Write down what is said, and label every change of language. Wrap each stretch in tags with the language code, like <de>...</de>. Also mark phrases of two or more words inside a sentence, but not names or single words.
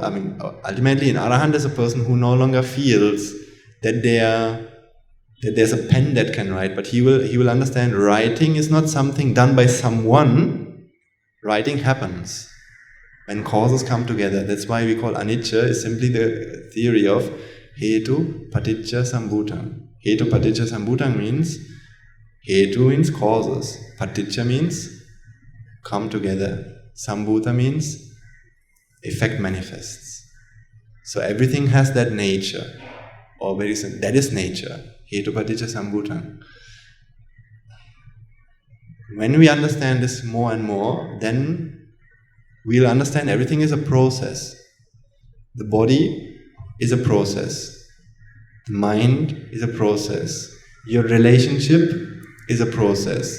<en>I mean, ultimately an arahant is a person who no longer feels that there's a pen that can write, but he will understand writing is not something done by someone. Writing happens when causes come together. That's why we call anicca is simply the theory of</en> <pi>hetu paticca sambhutang. Hetu paticca sambhutang</pi> <en>means hetu means causes, paticca means come together, sambhuta means effect manifests. So everything has that nature, or very simple, that is nature.</en> <pi>Hetu paticca sambhutang.</pi> <en>When we understand this more and more, then we'll understand everything is a process. The body is a process. The mind is a process. Your relationship is a process.</en>